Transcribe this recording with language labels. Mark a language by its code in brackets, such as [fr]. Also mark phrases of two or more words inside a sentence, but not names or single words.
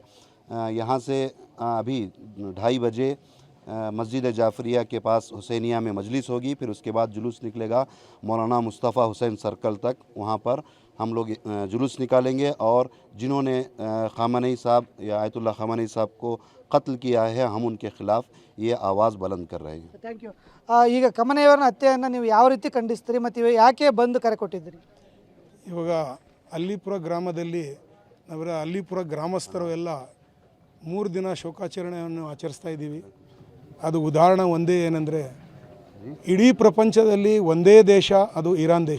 [hi] यहाँ से अभी 2:30 बजे मस्जिद जाफरिया के पास हुसैनिया में मजलिस होगी, फिर उसके बाद जुलूस निकलेगा मौलाना मुस्तफ़ा हुसैन सर्कल तक। वहाँ पर हम लोग जुलूस निकालेंगे और जिन्होंने खामनी साहब या आयतुल्लाह खामनी साहब को कत्ल किया है, हम उनके ख़िलाफ़ ये आवाज़ बुलंद कर रहे हैं। [en] thank you. [kn] ಈಗ ಕಮ್ಮನಿಯವರ ಹತ್ಯೆಯನ್ನು ನೀವು ಯಾವ ರೀತಿ ಖಂಡಿಸ್ತೀರಿ ಮತ್ತು ಯಾಕೆ ಬಂದು ಕರೆ ಕೊಟ್ಟಿದ್ದೀರಿ? ಇವಾಗ ಅಲ್ಲಿಪುರ ಗ್ರಾಮದಲ್ಲಿ ನಾವೆಲ್ಲ ಅಲ್ಲಿಪುರ ಗ್ರಾಮಸ್ಥರು ಎಲ್ಲ 3 ದಿನ ಶೋಕಾಚರಣೆಯನ್ನು ಆಚರಿಸ್ತಾ ಇದ್ದೀವಿ. ಅದು ಉದಾಹರಣೆ ಒಂದೇ ಏನಂದರೆ, ಇಡೀ ಪ್ರಪಂಚದಲ್ಲಿ ಒಂದೇ ದೇಶ, ಅದು ಇರಾನ್ ದೇಶ.